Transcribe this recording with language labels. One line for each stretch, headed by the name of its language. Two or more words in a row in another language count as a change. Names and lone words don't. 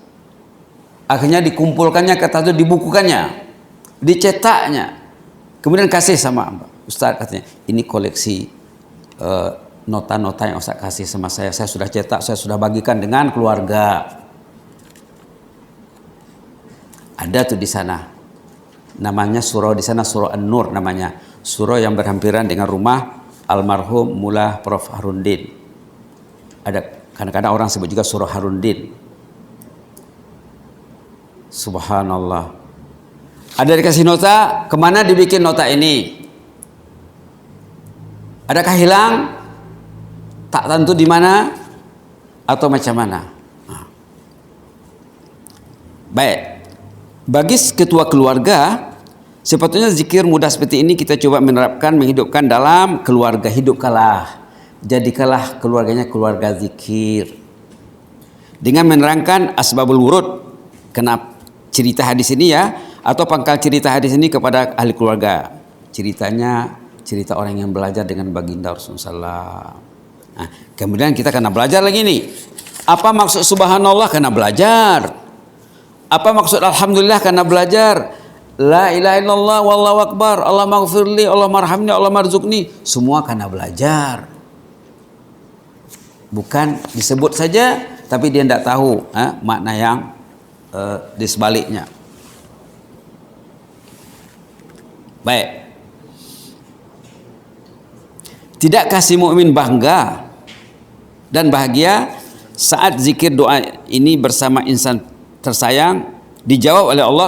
Malay: Akhirnya dikumpulkannya kertas itu, dibukukannya, dicetaknya, kemudian kasih sama amba. Ustaz katanya, ini koleksi nota-nota yang Ustaz kasih sama saya sudah cetak, saya sudah bagikan dengan keluarga. Ada tuh di sana. Namanya surau di sana surau An-Nur namanya. Surau yang berhampiran dengan rumah almarhum Mullah Prof Harundin. Ada kadang-kadang orang sebut juga surau Harundin. Subhanallah. Ada dikasih nota, kemana dibikin nota ini? Adakah hilang? Tak tentu di mana atau macam mana? Baik. Bagi ketua keluarga, sepatutnya zikir mudah seperti ini kita coba menerapkan, menghidupkan dalam keluarga. Hidupkanlah, jadikanlah keluarganya keluarga zikir. Dengan menerangkan
Arabic: أسباب الورود,
Malay: kenapa cerita hadis ini ya, atau pangkal cerita hadis ini kepada ahli keluarga. Ceritanya cerita orang yang belajar dengan baginda Rasulullah. Nah, kemudian kita kena belajar lagi nih. Apa maksud subhanallah? Kena belajar. Apa maksud alhamdulillah? Karena belajar.
Arabic: لا إله إلا الله والله أكبر, اللهم اغفر لي، اللهم ارحمني، اللهم ارزقني.
Malay: Semua karena belajar. Bukan disebut saja tapi dia tidak tahu makna yang di sebaliknya. Baik. Tidakkah si mukmin bangga dan bahagia saat zikir doa ini bersama insan tersayang dijawab oleh Allah?